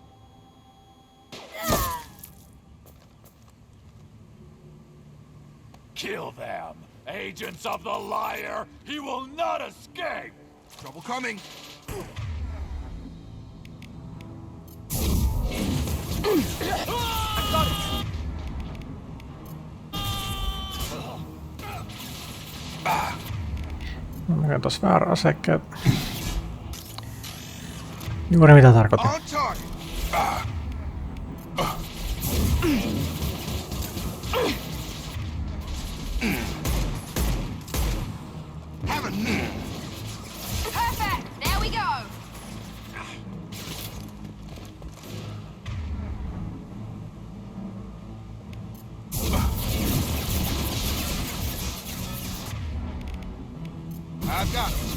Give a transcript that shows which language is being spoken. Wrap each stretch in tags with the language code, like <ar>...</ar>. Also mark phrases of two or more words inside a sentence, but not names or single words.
<en>Kill them! Agents of the liar! He will not escape! Trouble coming. I got it!</en> <fi>Mä käyn tossa väärä asekkeen. Juuri mitä tarkoitin.</fi> <en>On target. Have a Perfect! There we go! I've got him.</en>